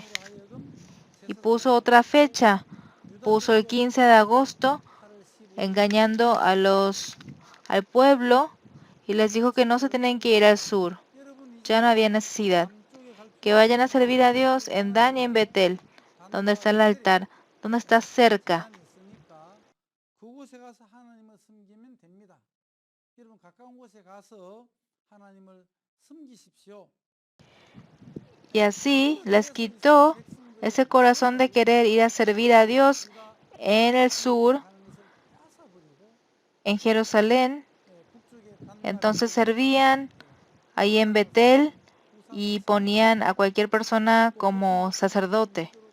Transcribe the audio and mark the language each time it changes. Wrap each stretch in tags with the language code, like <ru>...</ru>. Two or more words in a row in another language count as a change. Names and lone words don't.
<es>Y puso otra fecha, puso el 15 de agosto, engañando al pueblo y les dijo que no se tenían que ir al sur. Ya no había necesidad. Que vayan a servir a Dios en Dan y en Betel, donde está el altar, donde está cerca.</es> <ko>그곳에 가서 하나님을 섬기면 됩니다. 여러분 가까운 곳에 가서 하나님을 섬기십시오.</ko> <es>Y así les quitó ese corazón de querer ir a servir a Dios en el sur, en Jerusalén. Entonces servían ahí en Betel y ponían a cualquier persona como sacerdote.</es>